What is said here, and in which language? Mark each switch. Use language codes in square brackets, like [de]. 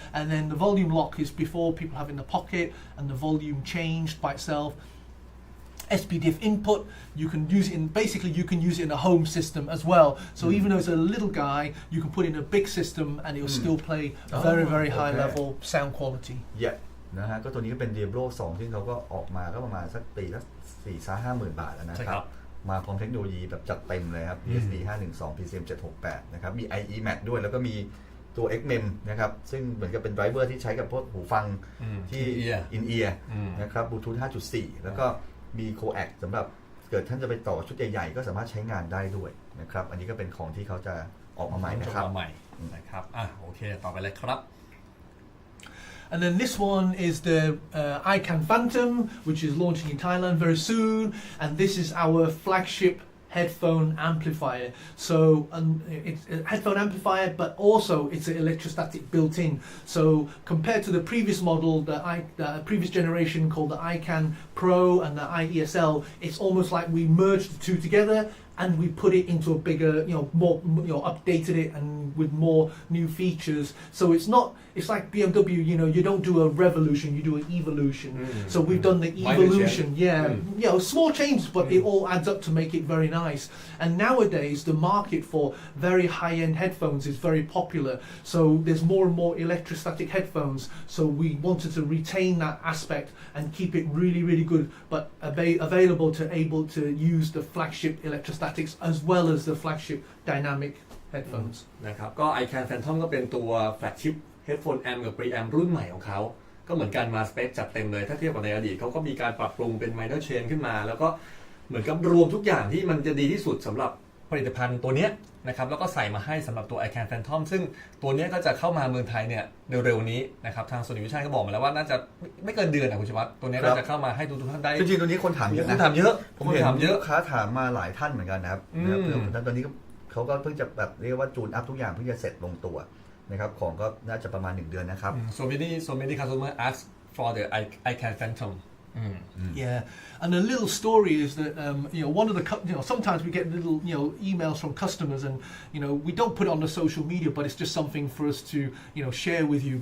[en] And then the volume lock is before people have it in the pocket and the volume changed by itself. SPDIF input, you can use it in a home system as well. So even though it's a little guy, you can put it in a big system and it will still play very high level sound quality. [th] Yeah นะฮะก็ตัวนี้ก็เป็น Diablo 2 ที่เขาก็ออกมาก็ประมาณสักปีละ4-50,000 บาทแล้วนะครับมาพร้อมเทคโนโลยีแบบจัดเต็มเลยครับ USB 512 PCM 768นะครับมี IE Mac ด้วยแล้วก็มีตัว XMEM นะครับซึ่งเหมือนกับเป็นไดรเวอร์ที่ใช้กับพวกหูฟังที่ in-ear นะครับ Bluetooth 5.4 แล้วก็มี Coax สำหรับเกิดท่านจะไปต่อชุดใหญ่ๆก็สามารถใช้งานได้ด้วยนะครับอันนี้ก็เป็นของที่เขาจะออกมาใหม่นะครับ นะครับโอเคต่อไปเลยครับ [en] And then this one is the iCan Phantom, which is launching in Thailand very soon, and this is our flagship headphone amplifier. So it's a headphone amplifier, but also it's an electrostatic built in. So compared to the previous model, the previous generation called the iCan Pro and the iESL, it's almost like we merged the two together and we put it into a bigger, more, updated it and with more new features. So it's like BMW, you don't do a revolution, you do an evolution. So we've done the evolution, small changes, but it all adds up to make it very nice. And nowadays, the market for very high-end headphones is very popular. So there's more and more electrostatic headphones. So we wanted to retain that aspect and keep it really, really good, but available to able to use the flagship electrostatics as well as the flagship dynamic headphones. [th] นะครับก็ iCan Phantom ก็เป็นตัว flagship headphone amp กับ preamp รุ่นใหม่ของเขาก็เหมือนกันมาสเปคจัดเต็มเลยถ้าเทียบกับในอดีตเขาก็มีการปรับปรุงเป็น minor change ขึ้นมาแล้วก็เหมือนกับรวมทุกอย่างที่มันจะดีที่สุดสำหรับผลิตภัณฑ์ตัวนี้นะครับแล้วก็ใส่มาให้สำหรับตัว iCan Phantom ซึ่งตัวนี้ก็จะเข้ามาเมืองไทยเนี่ยเร็วๆนี้นะครับทาง Sony Vision ก็บอกมาแล้วว่าน่าจะไม่เกินเดือนนะคุณชวัฒน์ตัวนี้ก็จะเข้ามาให้ทุกท่านได้ จริงๆตัวนี้คนถามเยอะนะ ถามเยอะ ผมเห็นลูกค้าถามมาหลายท่านเหมือนกันนะครับตอนนี้เขาก็เพิ่งจะแบบเรียกว่าจูนอัพทุกอย่างเพิ่งจะเสร็จลงตัวนะครับของก็น่าจะประมาณ1 เดือนนะครับ [en] so many customer ask for the iCan Phantom. Yeah, and a little story is that one of the sometimes we get little emails from customers and we don't put it on the social media, but it's just something for us to share with you.